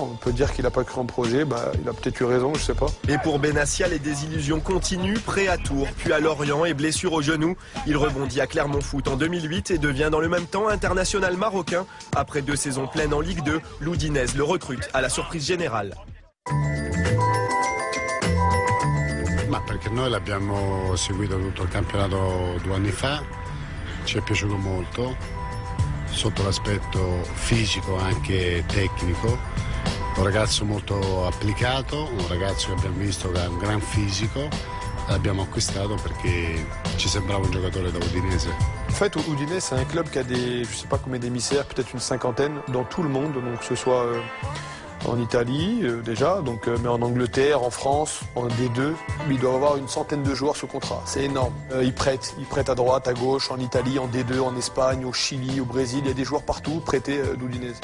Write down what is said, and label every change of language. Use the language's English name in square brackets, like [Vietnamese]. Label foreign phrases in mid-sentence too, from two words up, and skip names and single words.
[French] On peut dire qu'il n'a pas cru en projet, il a peut-être eu raison, je sais pas. Et pour Benassia, les désillusions continuent, prêt à Tours, puis à Lorient et blessure au genou. Il rebondit à Clermont Foot en 2008 et devient dans le même temps international marocain. Après 2 saisons pleines en Ligue 2, l'Udinese le recrute à la surprise générale. [Italian] Ma perché noi l'abbiamo seguito tutto il campionato 2 anni fa, ci è piaciuto molto, sotto l'aspetto fisico anche tecnico, un ragazzo molto applicato, un ragazzo che abbiamo visto che ha un gran fisico, l'abbiamo acquistato perché ci sembrava un giocatore da Udinese. [French] En fait, Udinese, c'est un club qui a je sais pas combien d'émissaires, peut-être une 50aine dans tout le monde, donc que ce soit en Italie déjà, mais en Angleterre, en France, en D2. Il doit avoir une centaine de joueurs sous contrat, c'est énorme. Ils prêtent à droite, à gauche, en Italie, en D2, en Espagne, au Chili, au Brésil, il y a des joueurs partout prêtés d'Udinese.